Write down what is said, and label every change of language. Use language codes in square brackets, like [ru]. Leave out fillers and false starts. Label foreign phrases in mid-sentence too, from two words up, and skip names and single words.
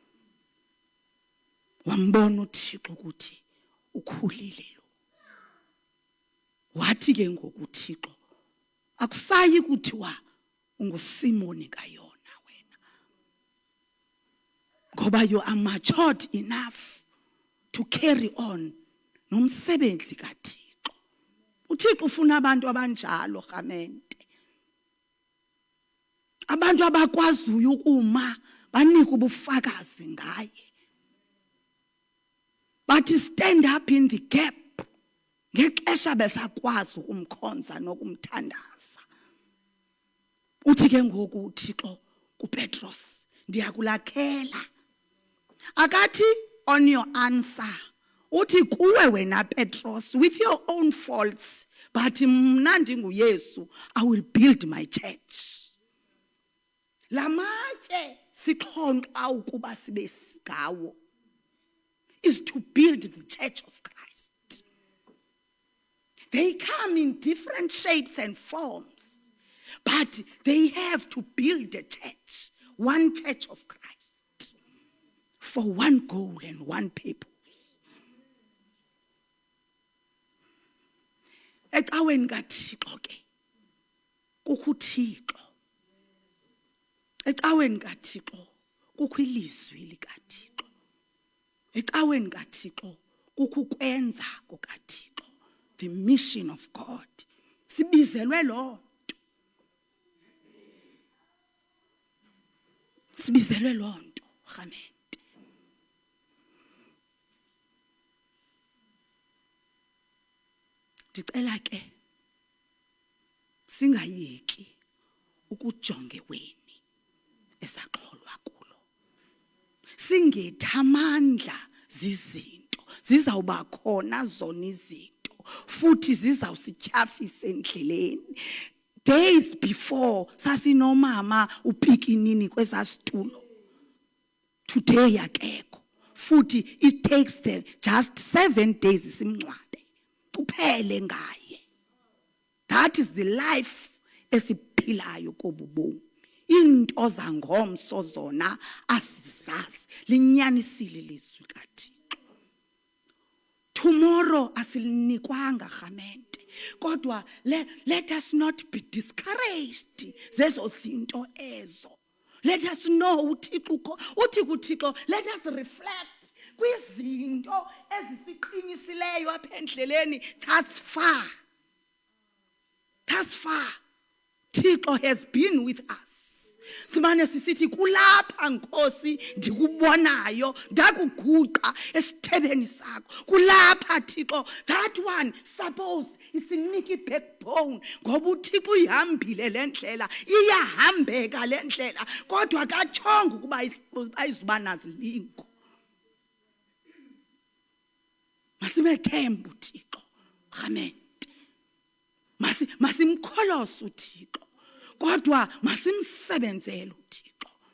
[xh] Wambona uThixo ukuthi ukhulile lo. Wathi ke ngoku uThixo, akusayi kuthiwa unguSimoni kaYona wena, ngoba [en] you are matured enough to carry on [xh] nomsebenzi kaThixo. uThixo ufuna abantu abanjalo rhamente, abantu abakwaziyo ukuma banike ubufakazi ngaye, bathi [en] stand up in the gap [xh] ngexesha besakwazi ukumkhonza nokumthandaza. Uthi ke ngoku uThixo kuPetros, ndiyakulakhela. [en] Akathi on your answer, [xh] uthi kuwe wena Petros, [en] with your own faults, but [xh] mna ndinguYesu, [en] I will build my church. [xh] Lamatye sixhonqa ukuba sibe ngawo [en] is to build the church of Christ. They come in different shapes and forms, but they have to build a church, one church of Christ, for one goal and one purpose. [xh] Ecaweni kaThixo ke kukho uThixo. Ecaweni kaThixo kukho ilizwi likaThixo. Ecaweni kaThixo kukho ukwenza kukaThixo, [en] the mission of God. [xh] Sibizelwe loo nto. Sibizelwe loo nto rhamente. Ndicela ke singayeki ukujonga eweni esaxholwa kulo. Singethi amandla zizinto, zizawuba khona zona izinto futhi zizawusityhafisa endleleni. [en] Days before [xh] sasinomama uPikinini kwesasitulo, today akekho. [en] Futhi it takes them just 7 days [xh] simncwabe kuphele ngaye. [en] That is the life [xh] esiphilayo kobubomi. Into zangomso zona asizazi, linyanisile ilizwi kaThixo. Tomorrow asilinikwanga rhamente, kodwa [en] let us not be discouraged [xh] zezo zinto ezo. [en] Let us know [xh] uthi kuThixo, [en] let us reflect [xh] kwizinto ezisiqinyisileyo apha endleleni. [en] Thus far Thixo has been with us. [xh] Simane sisithi kulapha Nkosi ndikubonayo, ndakuguqa esithebeni sakho. Kulapha Thixo, [en] that one suppose [xh] isinika ibackbone, ngoba uThixo uyihambile le ndlela, iyahambeka le ndlela, kodwa akatshonga ukuba ayizuba nazilingo. Masimethembe uThixo rhamente, masimkholose uThixo, kodwa masimsebenzele uThixo.